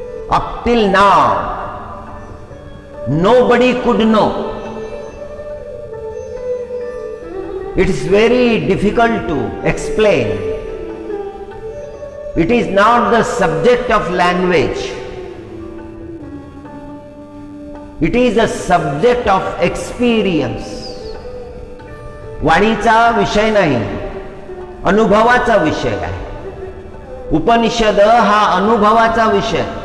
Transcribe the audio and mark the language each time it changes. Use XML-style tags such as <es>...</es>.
<en>Up till now nobody could know. It is very difficult to explain. It is not the subject of language. It is a subject of experience.</en> <mr>वाणीचा विषय नाही, अनुभवाचा विषय आहे. उपनिषद हा अनुभवाचा विषय.</mr>